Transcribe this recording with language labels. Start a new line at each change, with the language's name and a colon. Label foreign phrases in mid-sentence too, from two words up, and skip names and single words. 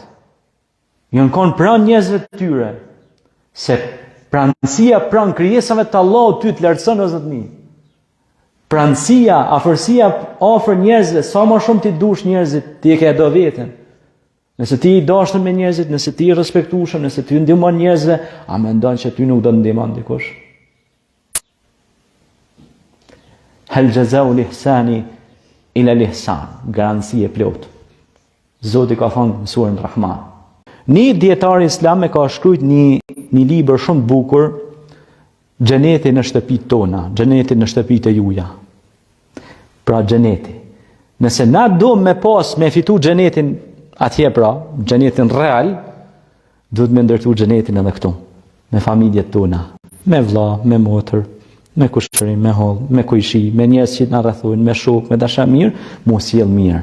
Albanian: Janë kanë pranë njerëzve të tyre. Se pranësia pranë krijesave të Allahut ty të lartëson o Zotni. Pranësia, afërsia afër njerëzve, sa më shumë ti dush njerëzit, ti e ke do veten. Nëse ti i dashur me njerëzit, nëse ti i respektueshëm, nëse ti ndihmon njerëzve, a mendon që ty nuk do të ndihmon dikush?
Arabic: هل جزاء الإحسان إلا الإحسان,
Albanian: garanci e plot. Zoti ka thënë në surën Rahman. Një dietar islam e ka shkruajt një libër shumë të bukur, Xheneti në shtëpitë tona, xheneti në shtëpitë e juaja. Pra xheneti. Nëse na do me fitu xhenetin atje pra, xhenetin real, duhet me ndërtu xhenetin edhe këtu, me familjet tona, me vlla, me motër, me kushërim, me holl, me kujshi, me njerëz që na rrethojnë, me shok, me dasha mirë, mos sjell mirë.